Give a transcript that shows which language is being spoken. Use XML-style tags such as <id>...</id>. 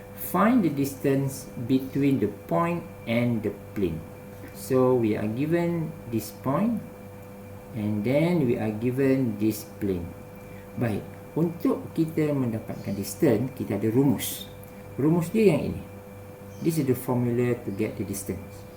<en>Find the distance between the point and the plane. So we are given this point and then we are given this plane.</en> <ms>Baik, untuk kita mendapatkan distance, kita ada rumus. Rumus dia yang ini.</ms> <en>This is the formula to get the distance.</en>